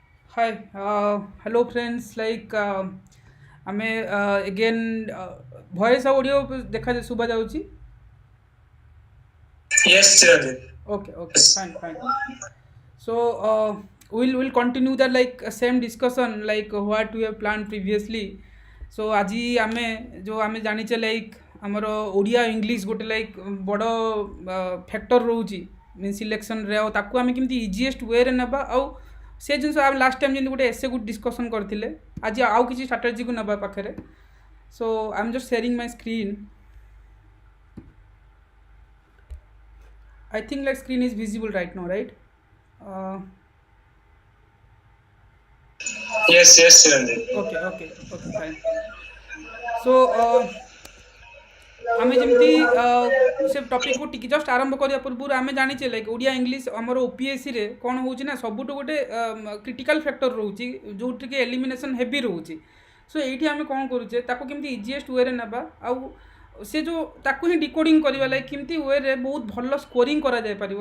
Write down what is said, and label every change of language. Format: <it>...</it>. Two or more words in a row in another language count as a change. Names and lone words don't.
<en>Hi, hello friends. Like ଆମେ again voice audio</en> <or>ଦେଖା ଶୁଭା ଯାଉଛି।</or> <en>Yes, Chiranjeev. Okay, okay, Yes. fine, fine. So we'll continue the like same discussion like what we have planned previously.</en> <or>So ଆଜି ଆମେ जो ଆମେ ଜାଣିଛେ like ଆମର ଓଡ଼ିଆ ଇଂଲିଶ ଗୋଟେ like ବଡ଼ ଫ୍ୟାକ୍ଟର ରହୁଛି</or> <en>main selectionରେ</en> <or>ଆଉ ତାକୁ ଆମେ କେମିତି</or> <en>easiest wayରେ</en> <or>ନେବା ଆଉ ସେ ଜିନିଷ ଆମେ</or> <en>last time</en> <or>ଯେମିତି ଗୋଟେ ଏସେକୁ ଡିସ୍କସନ୍ କରିଥିଲେ ଆଜି ଆଉ କିଛି ଷ୍ଟ୍ରାଟେଜିକୁ ନେବା ପାଖରେ</or> <en>so I am just sharing my screen I think like screen is visible right now, right? Uh, Yes, Chiranjeev. okay, okay, okay, fine.</en> <or>So ଆମେ ଯେମିତି ସେ ଟପିକ୍କୁ ଟିକେ ଜଷ୍ଟ ଆରମ୍ଭ କରିବା ପୂର୍ବରୁ ଆମେ ଜାଣିଛେ ଲାଇକ୍ ଓଡ଼ିଆ ଇଂଲିଶ ଆମର ଓପିଏସ୍ସିରେ କ'ଣ ହେଉଛି ନା ସବୁଠୁ ଗୋଟେ</or> <en>critical factor</en> <or>ରହୁଛି ଯେଉଁଠିକି</or> <en>elimination heavy</en> <or>ରହୁଛି। ସୋ ଏଇଠି ଆମେ କ'ଣ କରୁଛେ ତାକୁ କେମିତି</or> <en>easiest wayରେ</en> <or>ନେବା ଆଉ ସେ ଯେଉଁ ତାକୁ ହିଁ ଡିକୋଡ଼ିଂ କରିବା ଲାଇକ୍ କେମିତି ୱେରେ ବହୁତ ଭଲ ସ୍କୋରିଂ କରାଯାଇପାରିବ।</or>